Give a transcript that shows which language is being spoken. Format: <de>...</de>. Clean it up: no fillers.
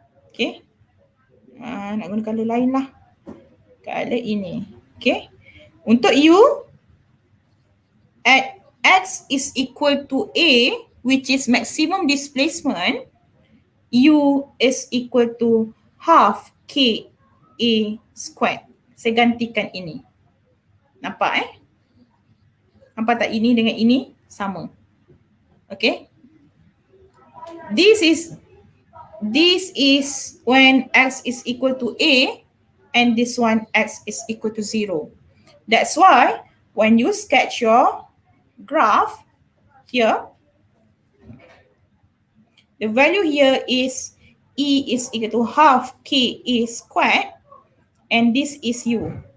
<ms>Okay. Nak guna color lain lah. Color ini. Okay. Untuk</ms> <en>U, at x is equal to A, which is maximum displacement, U is equal to half KA squared.</en> <ms>Saya gantikan ini. Nampak Nampak tak ini dengan ini sama.</ms> <en>Okay. This is when X is equal to A and this one X is equal to 0. That's why when you sketch your graph here, the value here is E is equal to half KA squared and this is U.</en>